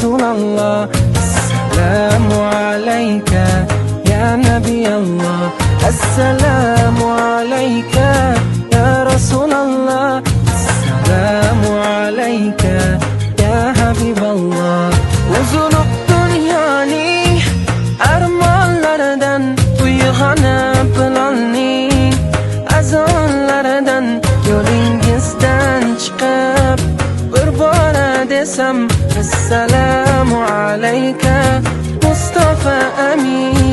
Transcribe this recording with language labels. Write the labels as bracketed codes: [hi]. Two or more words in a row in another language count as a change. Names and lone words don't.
[ar] الله. السلام عليك يا نبي الله. السلام عليك يا رسول الله. السلام عليك يا حبيب الله. [uz] Uzulup dünyanın armonlaridan uyg'onib bilolning azonlaridan yo'lingizdan chiqib bir bora desam [ar] السلام عليك [uz] Mustafa Amin.